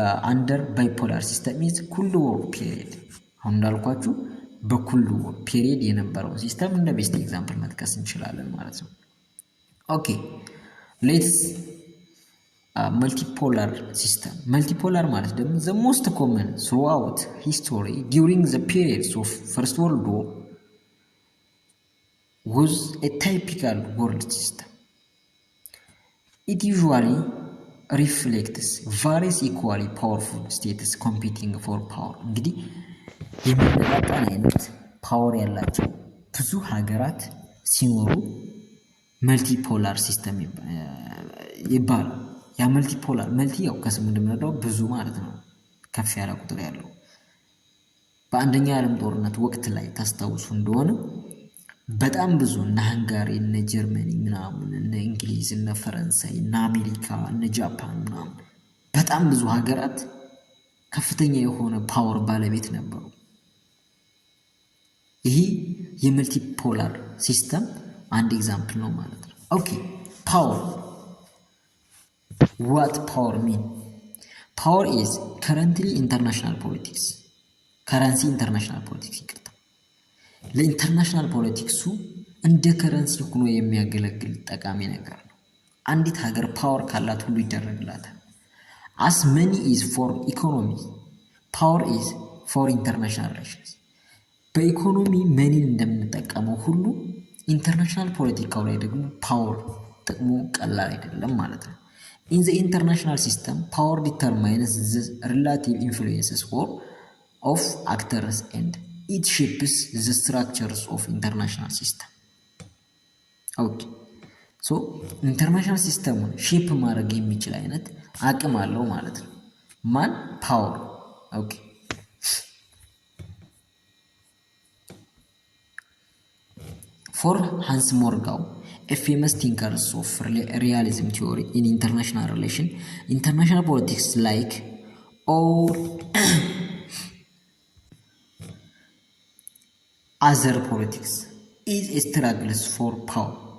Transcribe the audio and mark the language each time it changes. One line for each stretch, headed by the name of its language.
English: under bipolar system is cold war period።
Amharic: አሁን እንዳልኳችሁ በኮልድ war period የነበረው ሲስተም እንደ ቤስት ኤግዛምፕል መጥቀስ እንችላለን ማለት ነው። ኦኬ ሌትስ
English: multipolar system. Multipolar
Amharic: ማለት ደግሞ
English: the most common throughout history during the periods of First World War was a typical world system. It usually reflects various equally powerful states competing for power.
Amharic: እንግዲህ የሚመጣጣን አይነት ፓወር ያላቸው ብዙ ሀገራት ሲኖሩ መልቲፖላር ሲስተም ይባላል። ያ መልቲፖላር ያው ከስሙ እንደምንረዳው ብዙ ማለት ነው፣ ከፍ ያለ ቁጥር ያለው። በአንደኛ ዓለም ጦርነት ወቅት ላይ ታስታውሱ እንደሆነ በጣም ብዙ እነ ሃንጋሪ እነ ጀርመኒ ምናምን እነ እንግሊዝ እነ ፈረንሳይ እነ አሜሪካ እነ ጃፓን ምናምን በጣም ብዙ ሀገራት ከፍተኛ የሆነ ፓወር ባለቤት ነበሩ። ይሄ የመልቲፖላር ሲስተም አንድ ኤግዛምፕል ነው ማለት ነው። ኦኬ ፓወር
English: what power mean? Power is currently international politics.
Amharic: ከረንሲ ኢንተርናሽናል ፖለቲክስ ይቅርታ፣ ለኢንተርናሽናል ፖለቲክሱ እንደ ከረንሲ ሆኖ የሚያገለግል ጠቃሚ ነገር ነው። አንዲት ሀገር ፓወር ካላት ሁሉ ይደረግላታል።
English: as money is for economy, power is for international relations.
Amharic: በኢኮኖሚ መኒን እንደምንጠቀመው ሁሉ ኢንተርናሽናል ፖለቲካው ላይ ደግሞ ፓወር ጥቅሙ ቀላል አይደለም ማለት ነው።
English: in the international system power determines the relative influences of actors and it shapes the structures of international system. Okay, so international system shape
Amharic: ማድረግ የሚችል አይነት አቅም አለው ማለት ነው። ማን?
English: ፓወር። ኦኬ for Hans Morgau, a famous thinker of realism theory in international relation, international politics like all other politics is a struggle for power.